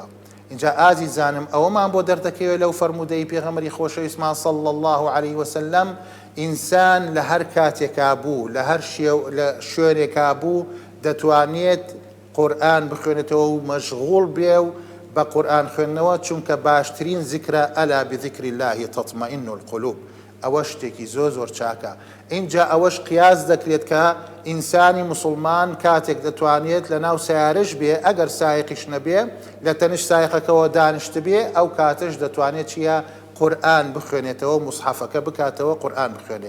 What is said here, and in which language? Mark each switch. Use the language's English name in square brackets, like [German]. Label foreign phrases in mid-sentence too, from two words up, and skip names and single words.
[Central Kurdish] اینجا ئازیزانم ئەوەمان بۆ دەردەکەوێت لەو فەرموودەی پێغەمبەری خۆشەویستمان [Arabic] صلی الله عليه وسلم [Central Kurdish] ئینسان لە هەر کاتێکا بوو لە هەر شوێنێکا بوو دەتوانێت قورئان بخوێنێتەوە و مەشغوڵ بێ و بە قورئان خوێندنەوە، چونکە باشترین ذیکرە [Arabic] ئەلا بذیکر الله تطمئن القلوب. [Central Kurdish] ئەوە شتێکی زۆر زۆر چاکە. اینجا ئەوەش قیاس دەکرێت کە ئینسانی موسڵمان کاتێک دەتوانێت لە ناو سیارەش بێ، ئەگەر سایقیش نەبێ لە تەنش سایقەکەەوە دانیشت بێ، ئەو کاتەش دەتوانێت چیە؟ قورئان بخوێنێتەوە، موسحەفەکە بکاتەوە قورئان بخوێنێ.